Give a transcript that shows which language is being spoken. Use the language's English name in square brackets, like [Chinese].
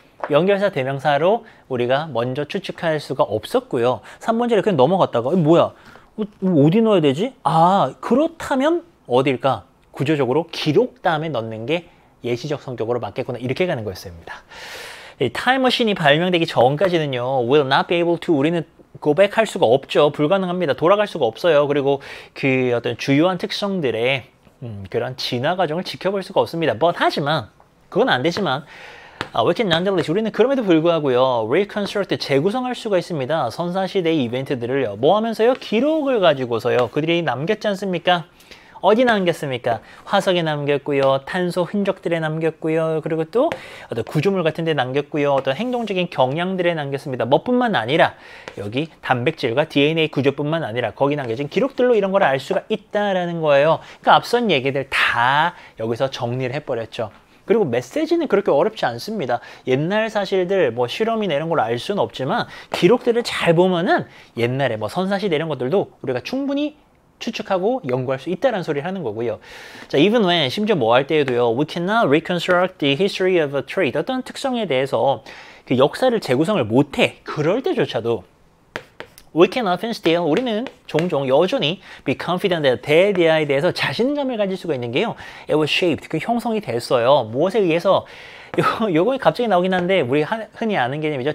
[Korean] 연결사 대명사로 우리가 먼저 추측할 수가 없었고요. 3번 자리 그냥 넘어갔다가 뭐야? 어디 넣어야 되지? 그렇다면 어딜까? 구조적으로 기록 다음에 넣는 게 예시적 성격으로 맞겠구나. 이렇게 가는 거였습니다. 타임머신이 발명되기 전까지는요. [English] will not be able to [Korean] 우리는 [English] go back [Korean] 할 수가 없죠. 불가능합니다. 돌아갈 수가 없어요. 그리고 그 어떤 주요한 특성들의 그런 진화 과정을 지켜볼 수가 없습니다. 하지만 그건 안 되지만 [English] we can nonetheless [Korean] 우리는 그럼에도 불구하고요. reconstruct 재구성할 수가 있습니다. 선사시대의 이벤트들을요. 뭐 하면서요? 기록을 가지고서요. 그들이 남겼지 않습니까? 어디 남겼습니까? 화석에 남겼고요. 탄소 흔적들에 남겼고요. 그리고 또 어떤 구조물 같은 데 남겼고요. 어떤 행동적인 경향들에 남겼습니다. 뭐뿐만 아니라 여기 단백질과 DNA 구조뿐만 아니라 거기 남겨진 기록들로 이런 걸 알 수가 있다라는 거예요. 그러니까 앞선 얘기들 다 여기서 정리를 해버렸죠. 그리고 메시지는 그렇게 어렵지 않습니다. 옛날 사실들, 뭐 실험이나 이런 걸 알 수는 없지만 기록들을 잘 보면은 옛날에 뭐 선사시대 이런 것들도 우리가 충분히 추측하고 연구할 수 있다는 소리를 하는 거고요. 자, [English] even when [Korean] 심지어 뭐 할 때에도요. [English] We cannot reconstruct the history of a trait. [Korean] 어떤 특성에 대해서 그 역사를 재구성을 못해. 그럴 때조차도 [English] We can often still, [Korean] 우리는 종종 여전히 [English] be confident that [Korean] 대대에 대해서 자신감을 가질 수가 있는 게요. [English] It was shaped, [Korean] 그 형성이 됐어요. 무엇에 의해서? 요거 갑자기 나오긴 한데 우리 흔히 아는 개념이죠.